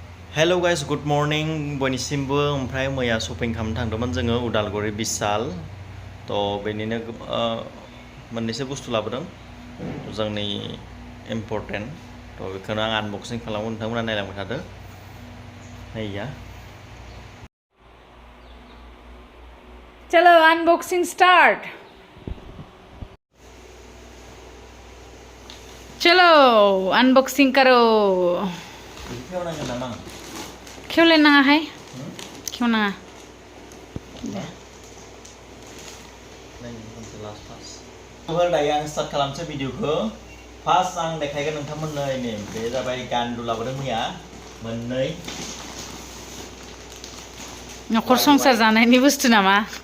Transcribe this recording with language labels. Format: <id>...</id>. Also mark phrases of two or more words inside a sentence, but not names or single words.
<en>Hello guys, good morning.</en> <brx>बयनिसिमबो ओमफ्राय मैया शपिं खालामनो थांदोंमोन जोङो उदालगुरि बिशाल तो बेनिनो मोननैसो बुस्थु लाबोदों जोंनि इम्पर्टेन्ट तो बेखौनो आं आनबक्सिं खालामो नोंथांमोना नायलांबाय थादो नैया</brx> <hi>चलो</hi> <en>unboxing start</en> <hi>चलो अनबॉक्सिंग करो क्यों लेना है क्यों ना</hi> <brx>दायो आं स्टार्ट खालामसै भिडिअखौ फार्स्ट आं देखायगोन नोंथांमोननो नै बे जाबाय गान्दु लाबोदों मैया मोननै नखर संसार जानायनि बुस्थु नामा</brx>